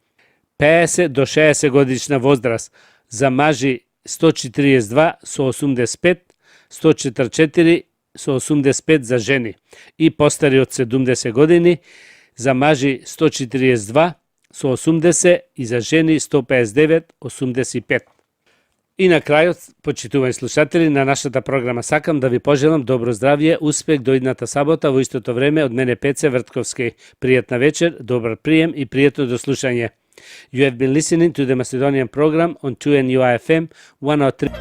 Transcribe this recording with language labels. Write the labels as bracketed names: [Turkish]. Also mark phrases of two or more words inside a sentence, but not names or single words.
[Macedonian] 50 до 60 годишна возраст за мажи 142 со 85, 144 со 85 за жени и постари од 70 години за мажи 142 со 80 и за жени 159,85. И на крајот, почитувани слушатели на нашата програма, сакам да ви пожелам добро здравје, успех до идната сабота во истото време од мене Пеце Вртковски. Пријатна вечер, добар прием и пријатно до слушање. [English] You have been listening to the Macedonian program on 2NUI FM 103.